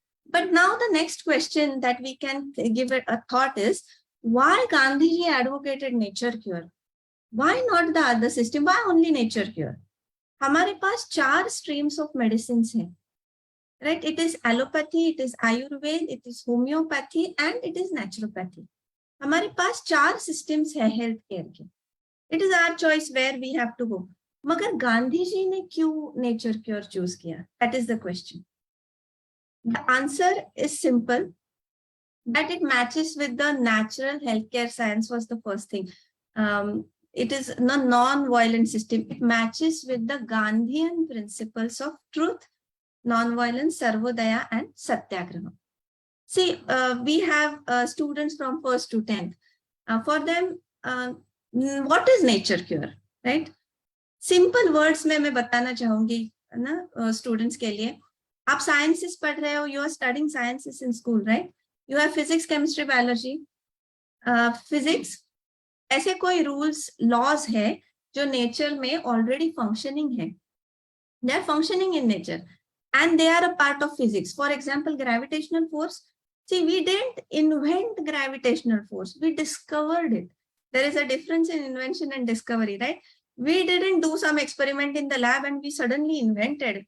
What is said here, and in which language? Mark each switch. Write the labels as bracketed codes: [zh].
[en] But now the next question that we can give it a thought is, why Gandhiji advocated nature cure? Why not the other system? Why only nature cure? [hi] हमारे पास [en] 4 streams of medicines हैं, right? It is allopathy, it is Ayurveda, it is homeopathy, and it is naturopathy. [hi] हमारे पास 4 systems हैं healthcare के. [en] It is our choice where we have to go. [hi] मगर गांधी जी ने क्यों nature cure choose किया? [en] That is the question. The answer is simple. that it matches with the natural healthcare science was the first thing. It is a non-violent system. It matches with the Gandhian principles of truth, non-violence, Sarvodaya, and Satyagraha. See, we have students from 1st to 10th. For them, what is nature cure, right? Simple words [hi] में मैं बताना चाहूंगी ना students के लिए. आप sciences पढ़ रहे हो, [en] you are studying sciences in school, right? You have physics, chemistry, biology. [hi] Physics, ऐसे कोई rules, laws है जो nature में [en] already functioning [hi] है. [en] They are functioning in nature and they are a part of physics. For example, gravitational force. See, we didn't invent gravitational force. We discovered it. There is a difference in invention and discovery, right? We didn't do some experiment in the lab and we suddenly invented.